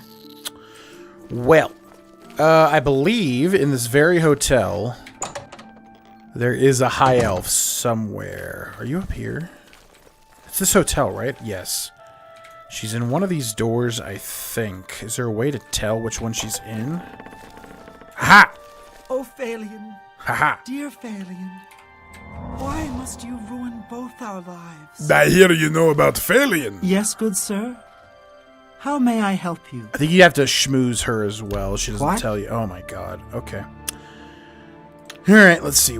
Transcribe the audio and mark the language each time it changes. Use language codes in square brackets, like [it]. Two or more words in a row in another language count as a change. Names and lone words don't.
[en] Well, I believe in this very hotel, there is a high elf somewhere. Are you up here? It's this hotel, right? Yes. She's in one of these doors, I think. Is there a way to tell which one she's in? Ha! Oh, Phalion. Ha-ha! Dear Phalion. Why must you ruin both our lives? I hear you know about Phalion. Yes, good sir. How may I help you? I think you have to schmooze her as well. She doesn't What? tell you. Oh my god. Okay. Alright, let's see.